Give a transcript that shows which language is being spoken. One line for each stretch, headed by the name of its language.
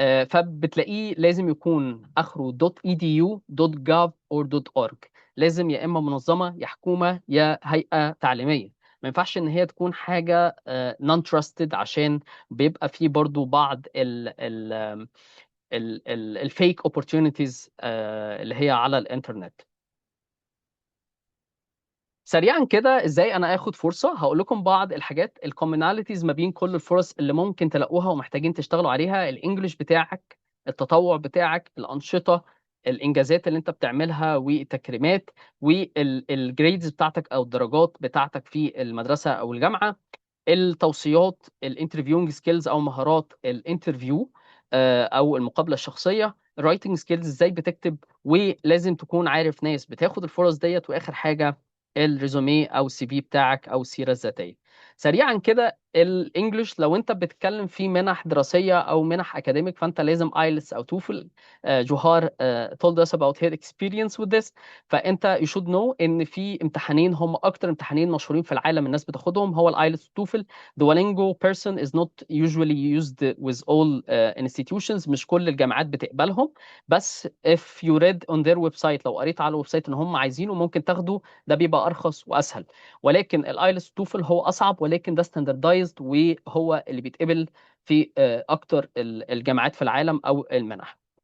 Arabic: فبتلاقيه لازم يكون اخره .edu .gov or .org. لازم يا اما منظمه يا حكومه يا هيئه تعليميه. ما ينفعش ان هي تكون حاجه نون تراستد، عشان بيبقى فيه برضو بعض ال الفيك opportunities اللي هي على الانترنت. سريعا كده ازاي انا اخد فرصه، هقول لكم بعض الحاجات الكومناليتيز ما بين كل الفرص اللي ممكن تلاقوها ومحتاجين تشتغلوا عليها: الانجليش بتاعك، التطوع بتاعك، الانشطه، الانجازات اللي انت بتعملها والتكريمات، والجريدز بتاعتك او الدرجات بتاعتك في المدرسه او الجامعه، التوصيات، الانترفيوينج سكيلز او مهارات الانترفيو او المقابله الشخصيه، الرايتنج سكيلز ازاي بتكتب، ولازم تكون عارف ناس بتاخد الفرص ديت. واخر حاجه الريزوميه او السي في بتاعك او السيره الذاتيه. سريعا كده الانجليش، لو انت بتتكلم في منح دراسيه او منح اكاديميك فانت لازم ايلتس او توفل.
English: جوهار told us about her experience with this.
Arabic: فانت
English: you should know
Arabic: ان في امتحانين هم اكتر امتحانين مشهورين في العالم الناس بتاخدهم، هو الايلتس والتوفل.
English: Duolingo person is not usually used with all institutions،
Arabic: مش كل الجامعات بتقبلهم. بس
English: if you read on their website،
Arabic: لو قريت على الويب سايت ان هم عايزينه ممكن تاخده، ده بيبقى ارخص واسهل. ولكن الايلتس والتوفل هو اصعب، ولكن ده ستاندردايزد وهو اللي بيتقبل في اكتر الجامعات في العالم او المنح.